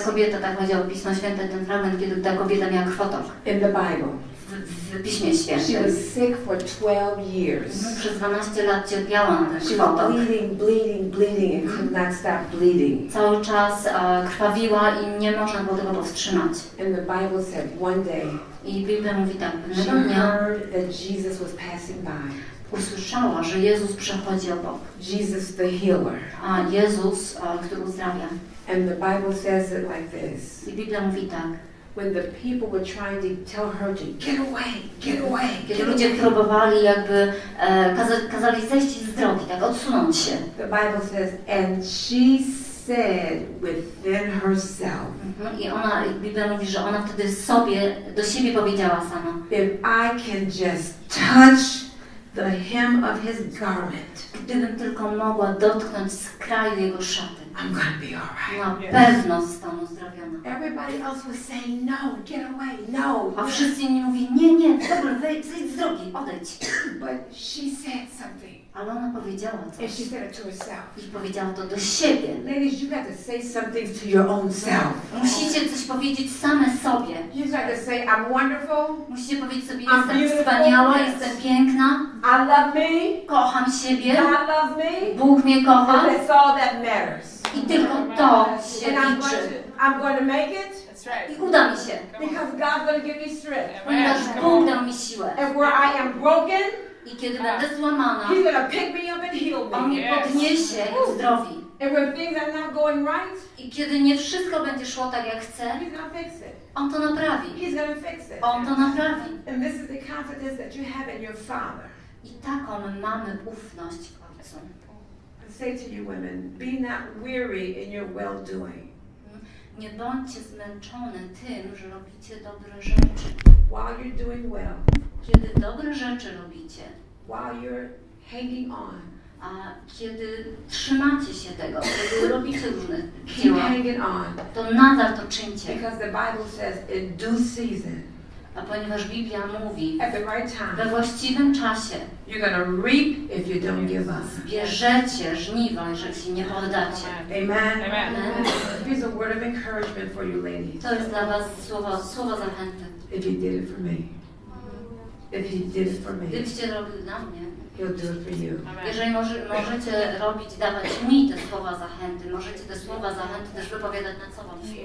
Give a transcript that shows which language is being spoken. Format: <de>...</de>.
<pl>Ta kobieta, tak powiedział Pismo Święte, ten fragment, kiedy ta kobieta miała krwotok</pl> <en>in the Bible.</en> <pl>w Piśmie</pl> <en>She</en> <pl>Świętym.</pl> <en>was sick for 12 years.</en> <pl>Przez 12 lat cierpiała na ten</pl> <en>She was</en> <pl>krwotok.</pl> <en>bleeding and could not stop bleeding.</en> <pl>Cały czas krwawiła i nie można było tego powstrzymać.</pl> <en>And the Bible said one day</en> <pl>I Biblia mówi tak,</pl> <en>she</en> <pl>pewnego dnia</pl> <en>heard that Jesus was passing by.</en> <pl>usłyszała, że Jezus przechodzi obok.</pl> <en>Jesus the healer.</en> <pl>A Jezus, który uzdrawia.</pl> <en>And the Bible says it like this.</en> <pl>I Biblia mówi tak.</pl> <en>When the people were trying to tell her to get away.</en> <pl>Kiedy ludzie próbowali jakby, kazali zejść z drogi, tak, odsunąć się.</pl> <en>The Bible says, and she said within herself,</en> <pl>I Biblia mówi, że ona wtedy do siebie powiedziała sama.</pl> <en>if I can just touch the hem of his garment,</en> <pl>Gdybym tylko mogła dotknąć skraju jego szaty,</pl> <en>I'm gonna be alright.</en> <pl>na pewno zostanę uzdrowiona.</pl> <en>Everybody else was saying, no, get away, no.</en> <pl>A wszyscy inni mówili, nie, dobra, zejdź z drogi, odejdź.</pl> <en>But she said something,</en> <pl>Ale ona powiedziała</pl> <en>and</en> <pl>coś.</pl> <en>she said it to herself.</en> <pl>I powiedziała to do siebie.</pl> <en>Ladies, you got to say something to your own self.</en> <pl>Musicie coś powiedzieć same sobie.</pl> <en>You got to say, I'm wonderful,</en> <pl>Musicie powiedzieć sobie,</pl> <en>I'm</en> <pl>jestem</pl> <en>beautiful.</en> <pl>wspaniała, jestem piękna,</pl> <en>I love me,</en> <pl>kocham siebie,</pl> <en>God loves me,</en> <pl>Bóg mnie kocha</pl> <en>and that's all that matters.</en> <pl>i tylko to się</pl> <en>And</en> <pl>liczy.</pl> <en>I'm going to make it</en> <pl>I uda mi się,</pl> <en>because God's going to give me strength.</en> <pl>ponieważ Bóg dał mi siłę.</pl> <en>And where I am broken,</en> <pl>I kiedy będę złamana,</pl> <en>He's going to pick me up and heal</en> <pl>On</pl> <en>me.</en> <pl>mnie podniesie i uzdrowi.</pl> <en>And when things are not going right,</en> <pl>I kiedy nie wszystko będzie szło tak jak chce,</pl> <en>He's gonna fix it.</en> <pl>On to naprawi.</pl> <en>He's gonna fix it.</en> <pl>On to naprawi.</pl> <en>And this is the confidence that you have in your Father.</en> <pl>I taką mamy ufność w Ojcu.</pl> <en>I say to you women, be not weary in your well-doing.</en> <pl>Nie bądźcie zmęczone tym, że robicie dobre rzeczy.</pl> <en>While you're doing well,</en> <pl>Kiedy dobre rzeczy robicie,</pl> <en>while you're hanging on,</en> <pl>a kiedy trzymacie się tego, kiedy robicie różne</pl> <en>keep</en> <pl>dzieła,</pl> <en>hanging on.</en> <pl>to nadal to czyńcie.</pl> <en>Because the Bible says in due season,</en> <pl>A ponieważ Biblia mówi,</pl> <en>at the right</en> <pl>we</pl> <en>time,</en> <pl>właściwym czasie</pl> <en>you're gonna reap if you don't give up.</en> <pl>zbierzecie żniwo, jeżeli się nie poddacie.</pl> <en>Amen.</en> <pl>Amen.</pl> <en>Here's a word of encouragement for you ladies.</en> <pl>To jest dla was słowo zachęty.</pl> <en>If he did it for me, if he did it for me,</en> <pl>Gdybyście robili dla mnie,</pl> <en>he'll do it for you.</en> <pl>jeżeli możecie robić, dawać mi te słowa zachęty, możecie te słowa zachęty też wypowiadać na co wam</pl>